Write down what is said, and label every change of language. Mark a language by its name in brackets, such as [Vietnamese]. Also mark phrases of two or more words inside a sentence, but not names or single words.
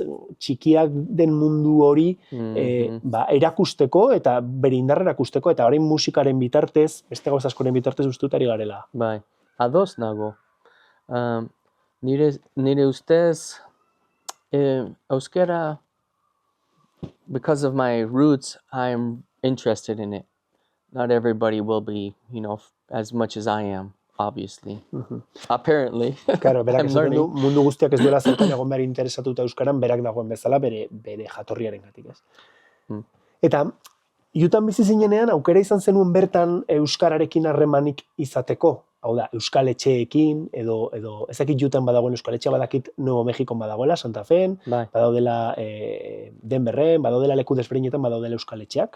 [Basque] Txikiak den mundu hori erakusteko eta bere indarra erakusteko, eta orain musikaren bitartez, beste gauza askoren bitartez ustutari garela. Bai, ados nago. Nire ustez, euskera, [English] because of my roots, I'm interested in it. Not everybody will be, as much as I am, obviously. Apparently. [Basque] Claro, berak esaten du, mundu guztiak ez duela zertan egon behar interesatuta euskaran, berak dagoen bezala bere jatorriaren gatik, ez. Eta, Jutan bizi zinenean, aukera izan zenuen bertan euskararekin harremanik izateko. Hau da, euskal etxeekin, edo ezakit Jutan badagoen euskal etxea, badakit Nuevo Mexikon badagoela, Santa Fen, badaudela Denverren, badaudela leku desberdinetan badaudela euskal etxeak.